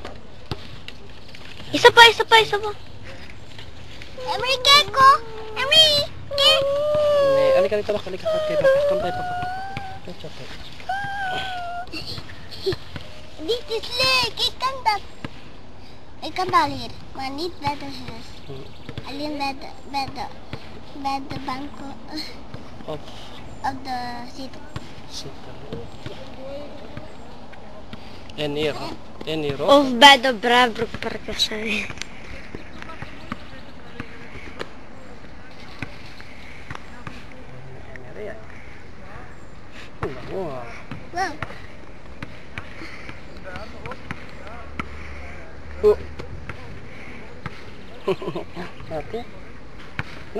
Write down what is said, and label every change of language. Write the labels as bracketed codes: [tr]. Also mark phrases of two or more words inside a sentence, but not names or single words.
[tl] Isa pa. Emery, keko! Emery! Kek! Alika dito, alika kay Papa. Kampay, Papa. Chocolate. [nl] Dit is leuk, ik kan dat. Ik kan wel hier, maar niet bij de huis. Alleen bij de bank Op de zitten. En hier ook. Of bij de Braambroekpark of zo. Wow. Wow. Oh. Satu. No.